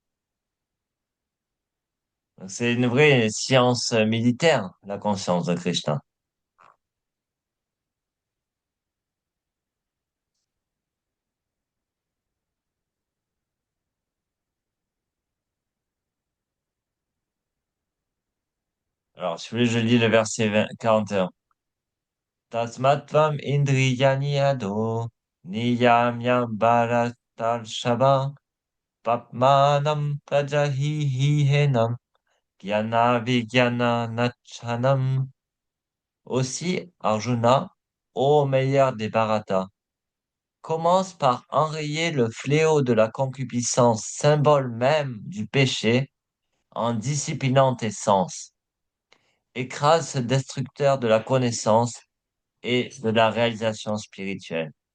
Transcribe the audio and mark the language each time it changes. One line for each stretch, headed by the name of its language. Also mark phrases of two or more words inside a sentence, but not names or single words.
French: Donc, c'est une vraie science militaire, la conscience de Krishna. Alors, si vous voulez, je lis le verset 41.
Sanskrit: Tasmatvam indriyani ado niyamya bharatal shava papmanam prajahihenam gyana vigyana nachanam.
French: Aussi, Arjuna, ô meilleur des Bharata, commence par enrayer le fléau de la concupiscence, symbole même du péché, en disciplinant tes sens. Écrase ce destructeur de la connaissance et de la réalisation spirituelle.